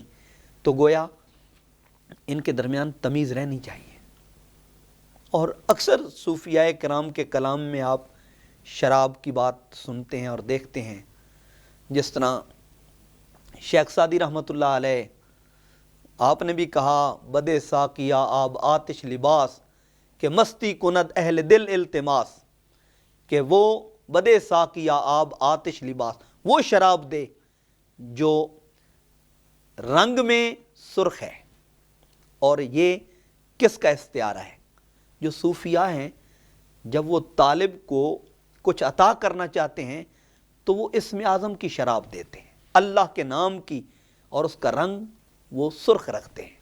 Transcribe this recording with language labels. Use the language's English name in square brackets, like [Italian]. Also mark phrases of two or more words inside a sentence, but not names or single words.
[Urdu] تو گویا ان کے درمیان تمیز رہنی چاہیے۔ اور اکثر صوفیاء کرام کے کلام میں آپ شراب کی بات سنتے ہیں اور دیکھتے ہیں، جس طرح شیخ سعدی رحمۃ اللہ علیہ، آپ نے بھی کہا [Persian] بدے ساقیا آب آتش لباس، کہ مستی کند اہل دل التماس، [Urdu] کہ وہ [Persian] بدے ساقیا آب آتش لباس، [Urdu] وہ شراب دے جو رنگ میں سرخ ہے۔ اور یہ کس کا استعارہ ہے؟ جو صوفیاء ہیں جب وہ طالب کو کچھ عطا کرنا چاہتے ہیں تو وہ اسم اعظم کی شراب دیتے ہیں، اللہ کے نام کی، اور اس کا رنگ وہ سرخ رکھتے ہیں۔